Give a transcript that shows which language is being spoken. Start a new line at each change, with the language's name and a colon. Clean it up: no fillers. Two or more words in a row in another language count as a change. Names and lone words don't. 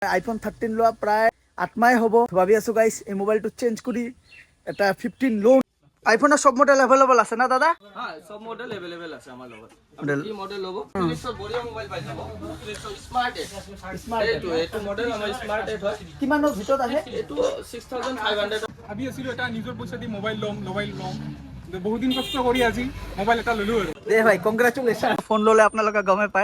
Assamese: আইফোন 13 লোৱা প্ৰায় 8 মাহ হ'ব। ভাবি আছো গাইস এই মোবাইলটো চেঞ্জ কৰি এটা 15 লোন। আইফোনৰ সব মডেল अवेलेबल আছে না দাদা? হ্যাঁ, সব মডেল अवेलेबल আছে আমার লগত। আপনি কি মডেল লব? ফিনিক্সৰ বঢ়িয়া মোবাইল পাই যাব। ফিনিক্সৰ স্মার্ট এট। এইটো মডেল আমাৰ স্মার্ট এট হয়। কিমানৰ ভিতৰত আহে? এইটো 6500। ভাবি আছিলো এটা নিজৰ পইচা দি মোবাইল ল'ম বহুত দিন কষ্ট কৰি আজি মোবাইল এটা ললো আৰু দে ভাই কংগ্ৰেচুলেশ্যন। ফোন ললে আপোনালোকে গমে পায়।